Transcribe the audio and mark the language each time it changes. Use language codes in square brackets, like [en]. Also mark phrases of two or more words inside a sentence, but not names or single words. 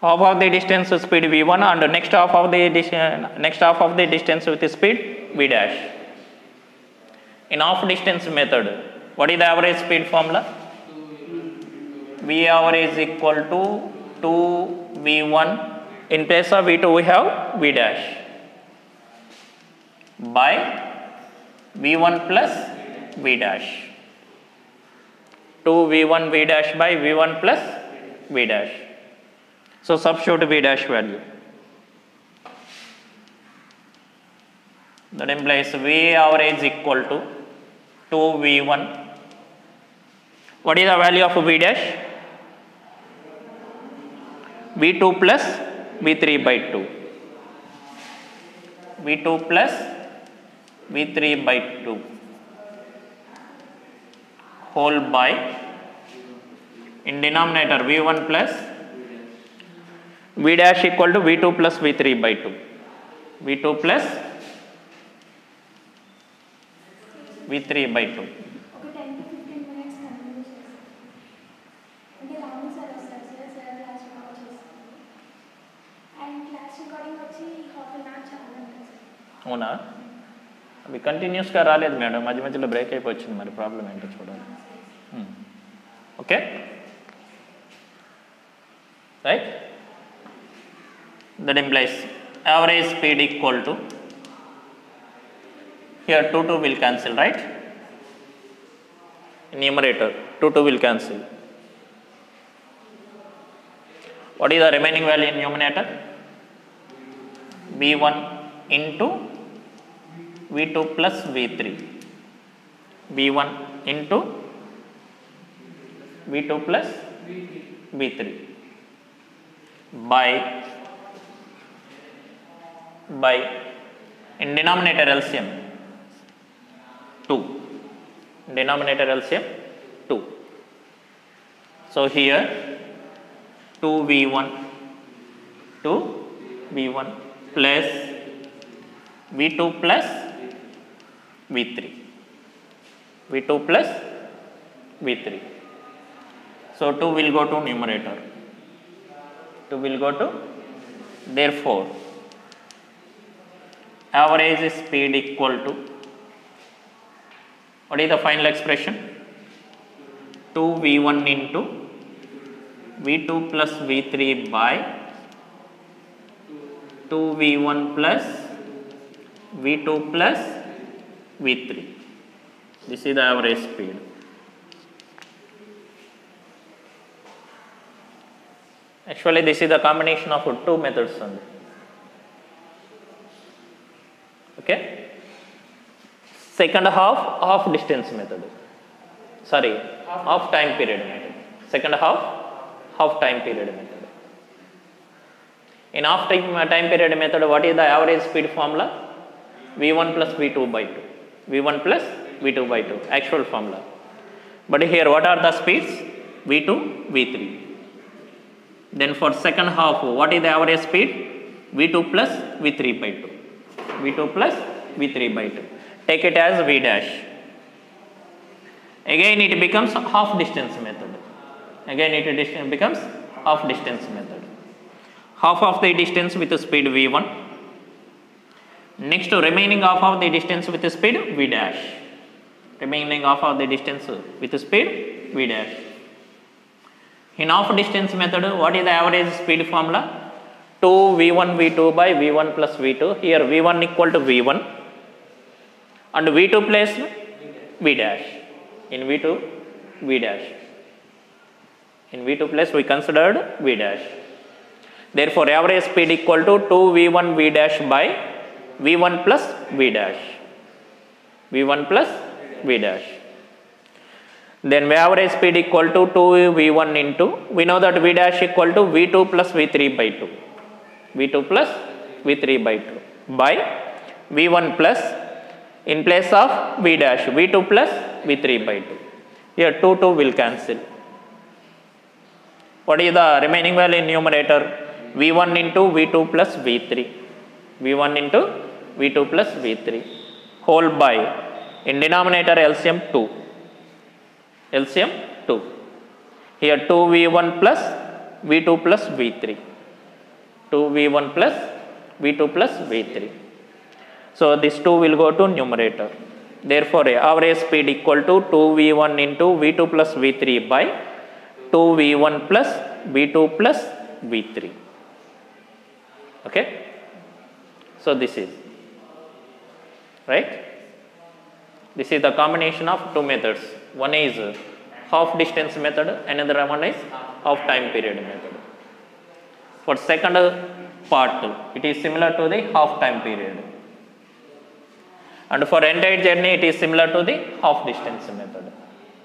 [en] half of the distance with speed v1 and next half of the distance with the speed v dash. In half distance method, what is the average speed formula? V average is equal to 2v1. In place of v2 we have v dash by v1 plus v dash. 2v1 v dash by v1 plus v dash. So substitute v dash value. That implies V average is equal to 2v1. What is the value of v dash? v2 plus v3 by 2. v2 plus v3 by 2 whole by, in denominator v1 plus v dash equal to v2 plus v3 by 2. v2 plus v3 by 2. [te] ఒక [en] 10 to 15 minutes [te] కంటిన్యూ చేస్తాను. అంటే రాము సార్ వస్తారు సార్, సార్ [en] class record [te] చేస్తారు. [en] and class recording [te] వచ్చి [en] half an hour [te] చాలా ఉంటుంది సార్. అవునా? అవి కంటిన్యూస్గా రాలేదు మేడం, మధ్య మధ్యలో బ్రేక్ అయిపోయింది. మరి ప్రాబ్లం ఏంటో చూడాలి. [en] okay right. That implies average speed equal to, here 2 will cancel, right? In numerator 2 will cancel. What is the remaining value in numerator? v1 into v2 plus v3. v1 into v2 plus v3 by in denominator LCM 2. Denominator LCM 2. So here 2v1 plus v2 plus v3. v2 plus v3. So 2 will go to numerator. 2 will go to, therefore average speed equal to, what is the final expression? 2v1 into v2 plus v3 by 2v1 plus v2 plus v3. This is the average speed. Actually this is the combination of two methods only. Okay, second half distance method, sorry, half time period method. Second half time period method. In half time period method, what is the average speed formula? v1 plus v2 by 2. v1 plus v2 by 2 actual formula. But here what are the speeds? v2 v3. Then for second half, what is the average speed? v2 plus v3 by 2. v2 plus v3 by 2. Take it as v dash. Again it becomes half distance method. Again it becomes half distance method. Half of the distance with the speed v1. Next remaining half of the distance with the speed v dash. Remaining half of the distance with the speed v dash. In half distance method, what is the average speed formula? 2v1 v2 by v1 plus v2. Here v1 equal to v1 and v2 place v dash. In v2 v dash. In v2 place we considered v dash. Therefore average speed equal to 2v1 v dash by v1 plus v dash. v1 plus v dash. Then average speed equal to 2v1 into, we know that v dash equal to v2 plus v3 by 2. v2 plus v3 by 2 by v1 plus, in place of v dash, v2 plus v3 by 2. Here 2 will cancel. What is the remaining value in numerator? v1 into v2 plus v3. v1 into v2 plus v3 whole by, in denominator LCM 2. LCM 2. Here 2v1 plus v2 plus v3. 2v1 plus v2 plus v3. So this 2 will go to numerator. Therefore, average speed equal to 2v1 into v2 plus v3 by 2v1 plus v2 plus v3. Okay. So this is right. This is the combination of two methods. One is half distance method, another one is half time period method. For second part, it is similar to the half time period, and for entire journey it is similar to the half distance method.